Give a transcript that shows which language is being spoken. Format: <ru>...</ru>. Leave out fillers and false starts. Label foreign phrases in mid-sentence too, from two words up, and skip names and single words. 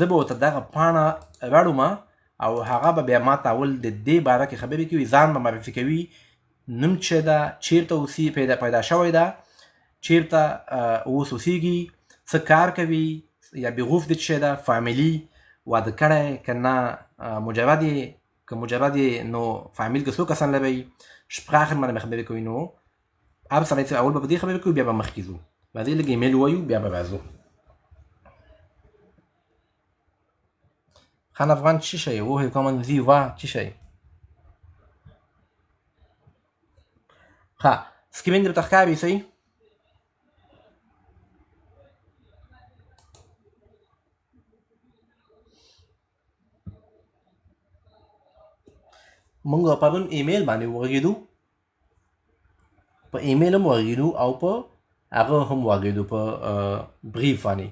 <ps>به ورته دغه پاڼه راړم او هغه به بیا ما ته اول د دې باره کې خبرې کوي، ځان به معرفي کوي، نوم چې ده، چیرته اوسي پیدا شوی ده، چیرته اوس اوسیږي، څه کار کوي، یا بیغوف د څه ده، فامیلي واده کړی که نه، مجرد که مجرد نو فامیل که څو کسان لرئ، شپراخن باندې خبرې کوي. نو هر سړی چې اول به په دې خبرې کوي بیا به مخکې ځو. راځئ لږ ایمیل ووایو بیا به راځو. خان افغان چی شی؟</ps> <de>woher kommen Sie wa</de> <ps>چی شی؟ ها سکرین درته ښکاري صحیح؟ مونږ پرون ایمیل باندې وغږېدو، په ایمیل هم وغږېدو او په هغه هم وغږېدو په بریف باندې.</ps>